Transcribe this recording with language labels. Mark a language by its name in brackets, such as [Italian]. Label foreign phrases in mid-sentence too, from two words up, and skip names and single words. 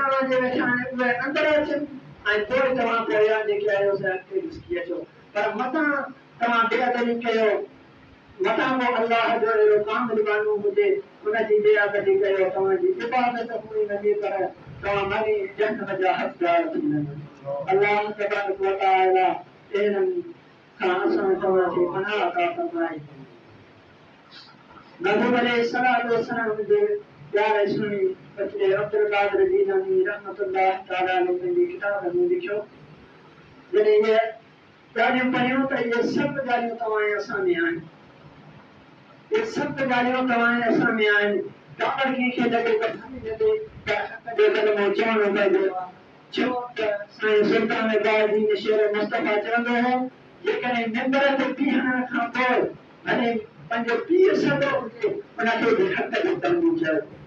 [Sindhi] वारा जे वेठा आहिनि उहे अंदरि अचनि ऐं पोइ तव्हां पोयां जेके आहियो से अॻिते ॾिसी अचो पर मतां तव्हां बेअदबी कयो मतां को अल्लाह जो अहिड़ो कामिल माण्हू हुजे उनजी बेअदबी कयो तव्हांजी इबादत पूरी न थी पर तव्हां मरी जहन्नम जा हक़दार थी वञो [Arabic] الله تبارك وتعالى [Sindhi] अहिड़नि खां असां तव्हांखे पनाह अता फरमाए महबूब अलैहिस्सलाम जे प्यारे सुनी बच्चे अब्दुल कादिर जीलानी [Arabic] رحمة الله تعالى عليه [Sindhi] पंहिंजी किताब में लिखियो जॾहिं इहे ॻाल्हियूं पढ़ियूं त इहे सभु ॻाल्हियूं तव्हां असां में आहिनि इहे सभु ॻाल्हियूं तव्हां असां में आहिनि ॾाढो कंहिंखे लॻे त भली लॻे त हक़ जो कलमो चवणो पइजे छो त साईं सुल्तान बादीन शेर मुस्तफ़ा चवंदो हो जेकॾहिं मिंबर ते बीहण खां पोइ भले पंहिंजो पीउ सॾो हुजे उनखे बि हक़ जो कमु चयो